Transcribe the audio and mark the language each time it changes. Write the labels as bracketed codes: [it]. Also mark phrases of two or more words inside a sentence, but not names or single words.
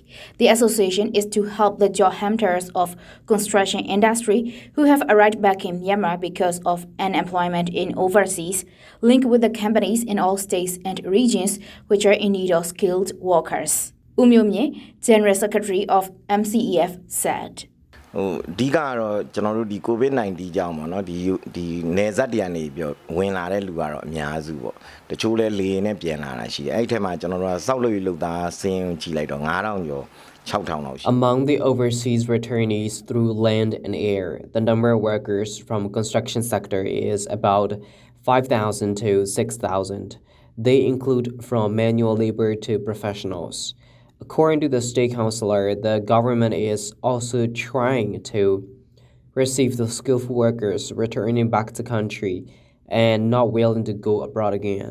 [en] The association is to help the job hunters of construction industry who have arrived back in Myanmar because of unemployment in overseas, link with the companies in all states and regions which are in need of skilled workers. Umyomye, General Secretary of MCEF, said. [my] ဒီကတော့ကျွန်တော်တို့ဒီ COVID-19 ကြောင့်ပေါ့နော်ဒီနေဆက်တရနေပြီးဝင်လာတဲ့လူကတော့အများစုပေါ့တချို့လဲလေနဲ့ပြန်လာတာရှိတယ်အဲ့ဒီထဲမှာကျွန်တော်တို့ကစောက်လို့လုပ်သားစင်းကြည့်လိုက်တော့9000ကျော် [en] Among the overseas returnees through land and air, the number of workers from construction sector is about 5,000 to 6,000. They include from manual labor to professionals. According to the state councillor, the government is also trying to receive the skillful workers returning back to country and not willing to go abroad again.